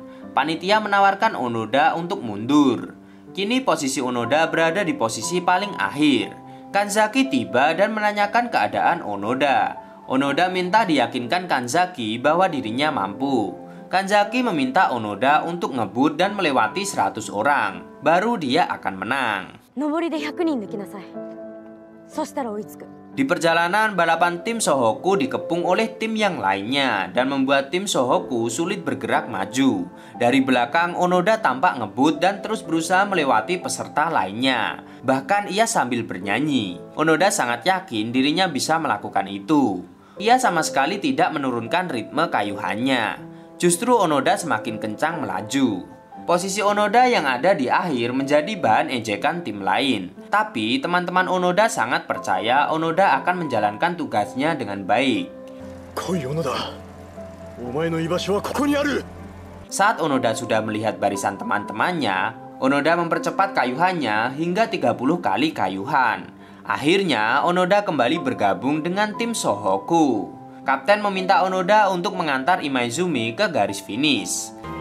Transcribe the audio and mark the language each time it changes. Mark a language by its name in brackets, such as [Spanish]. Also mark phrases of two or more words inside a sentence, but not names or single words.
[Indonesian] Panitia menawarkan Onoda untuk mundur. Kini posisi Onoda berada di posisi paling akhir. Kanzaki tiba dan menanyakan keadaan Onoda. Onoda minta diyakinkan Kanzaki bahwa dirinya mampu. Kanzaki meminta Onoda untuk ngebut dan melewati 100 orang. Baru dia akan menang. [Japanese] 上りで100人抜きなさい。そしたら追いつく。 [Indonesian] Di perjalanan, balapan tim Shohoku dikepung oleh tim yang lainnya dan membuat tim Shohoku sulit bergerak maju. Dari belakang, Onoda tampak ngebut dan terus berusaha melewati peserta lainnya. Bahkan ia sambil bernyanyi. Onoda sangat yakin dirinya bisa melakukan itu. Ia sama sekali tidak menurunkan ritme kayuhannya. Justru Onoda semakin kencang melaju. Posisi Onoda yang ada di akhir menjadi bahan ejekan tim lain. Tapi teman-teman Onoda sangat percaya Onoda akan menjalankan tugasnya dengan baik. [Japanese] 来い小野田、お前の居場所はここにある. [Indonesian] Saat Onoda sudah melihat barisan teman-temannya, Onoda mempercepat kayuhannya hingga 30 kali kayuhan. Akhirnya Onoda kembali bergabung dengan tim Shohoku. Kapten meminta Onoda untuk mengantar Imaizumi ke garis finish.